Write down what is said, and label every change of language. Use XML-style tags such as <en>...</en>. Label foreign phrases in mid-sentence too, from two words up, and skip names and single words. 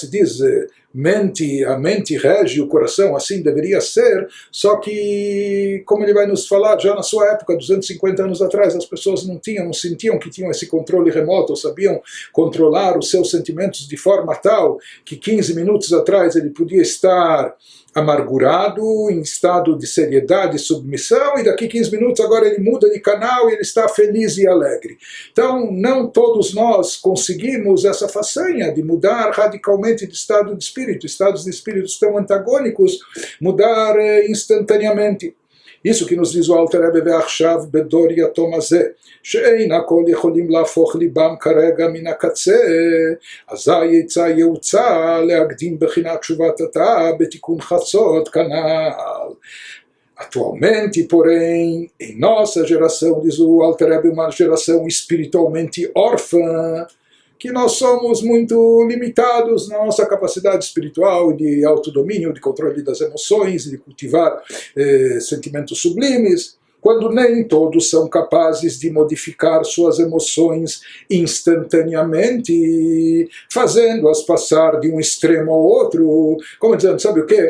<pt>Se diz, a mente rege o coração, assim deveria ser, só que, como ele vai nos falar, já na sua época, 250 anos atrás, as pessoas não sentiam que tinham esse controle remoto, ou sabiam controlar os seus sentimentos de forma tal que 15 minutos atrás ele podia estar amargurado, em estado de seriedade e submissão, e daqui 15 minutos agora ele muda de canal e ele está feliz e alegre. Então, não todos nós conseguimos essa façanha de mudar radicalmente de estado de espírito. Estados de espírito tão antagônicos, mudar instantaneamente. Isso que nos diz o Alter Rebbe</pt> <he>ועכשיו בדור יתום הזה, שאין הכל יכולים להפוך ליבם כרגע מן הקצה, אזי יצא ייעוצה להקדים בחינת תשובת התא בתיקון חצות כנ"ל.</he> <pt>Atualmente, porém, em nossa geração, diz o Alter Rebbe, uma geração espiritualmente órfã, que nós somos muito limitados na nossa capacidade espiritual de autodomínio, de controle das emoções, de cultivar sentimentos sublimes, quando nem todos são capazes de modificar suas emoções instantaneamente, fazendo-as passar de um extremo ao outro, como dizendo, sabe o quê?</pt>